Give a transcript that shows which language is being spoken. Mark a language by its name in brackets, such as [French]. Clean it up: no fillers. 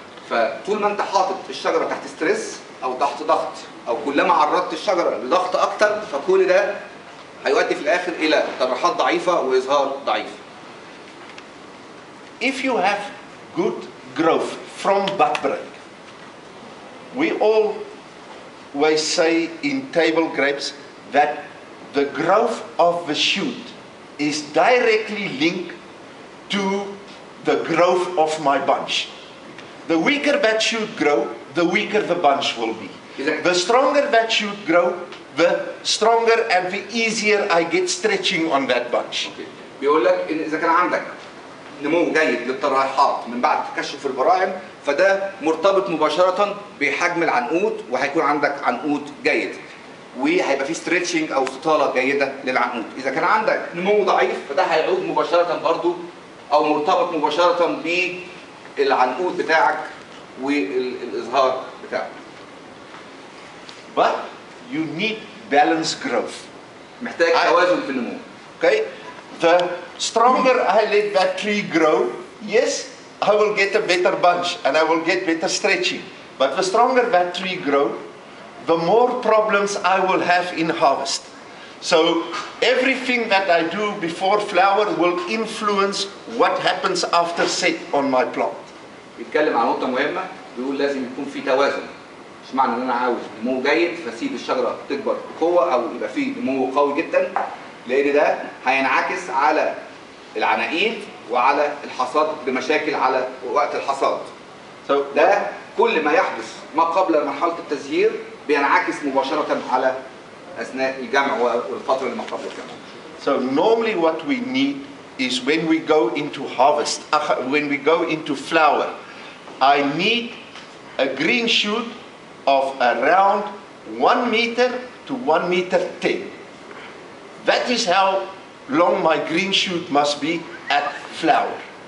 [Arabic] فطول ما انت حاطط الشجره تحت ستريس او تحت ضغط او كلما عرضت الشجره لضغط اكتر، فكل ده هيؤدي في الاخر الى طرحات ضعيفه وازهار ضعيف. [English] If you have good growth from bud break, we always say in table grapes that the growth of the shoot is directly linked to the growth of my bunch. The weaker that shoot grow, the weaker the bunch will be. The stronger that shoot grow, the stronger and the easier I get stretching on that bunch. [Arabic] بيقول لك ان اذا كان عندك نمو جيد للطرحات من بعد تكشف البراعم، فده مرتبط مباشرة بحجم العنقود وهيكون عندك عنقود جيد. وهيبقى في ستريتشنج او استطاله جيده للعنقود. اذا كان عندك نمو ضعيف فده هيعود مباشره برضو او مرتبط مباشره بالعنقود بتاعك والازهار بتاعك. [English] But you need balanced growth. [Arabic] محتاج توازن في النمو. [English] Okay, the stronger I let that tree grow, yes, I will get a better bunch and I will get better stretching. But the stronger that tree grow, the more problems I will have in harvest. So everything that I do before flower will influence what happens after set on my plant. [Arabic] بيتكلم عن نقطة مهمة، بيقول لازم يكون في توازن مش معنى ان انا عاوز نمو جيد فاسيب الشجره تكبر بقوه او يبقى فيه نمو قوي جدا، لان ده هينعكس على العناقيد وعلى الحصاد بمشاكل على وقت الحصاد. ده كل ما يحدث ما قبل مرحله التزهير بينعكس مباشره على اثناء الجمع والفتره اللي ما قبل الجمع. [English] So normally what we need is when we go into harvest, when we go into flower, I need a green shoot of around 1 meter to 1 meter 10. That is how long my green shoot must be at flower.